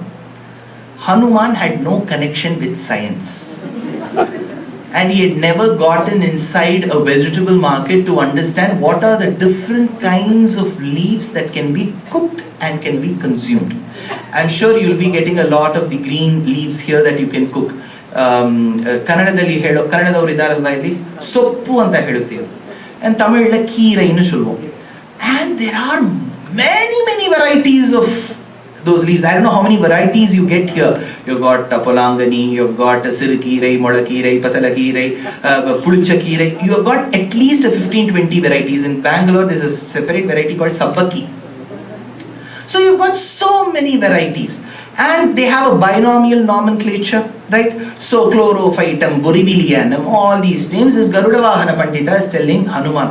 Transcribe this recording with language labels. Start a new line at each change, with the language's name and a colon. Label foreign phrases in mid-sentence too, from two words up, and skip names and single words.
English: Hanuman had no connection with science. And he had never gotten inside a vegetable market to understand what are the different kinds of leaves that can be cooked and can be consumed. I'm sure you'll be getting a lot of the green leaves here that you can cook.
Kannada: ಕನ್ನಡದಲ್ಲಿ ಕನ್ನಡದವರು ಇದ್ದಾರಲ್ವ ಇಲ್ಲಿ ಸೊಪ್ಪು ಅಂತ ಹೇಳುತ್ತೇವೆ,
Tamil: and Tamil கீரை இன்னு சொல்வோம்.
English: And there are many varieties of those leaves. I don't know how many varieties you get here. You've got polangani, you've got sirikirai, molakirai, pasalakirai, pulichakirai. You have got at least 15-20 varieties. In Bangalore, there's a separate variety called sabaki. So you've got so many varieties, and they have a binomial nomenclature, right? So chlorophytum, borivilianum, all these names is Garuda Vahana Pandita is telling Hanuman.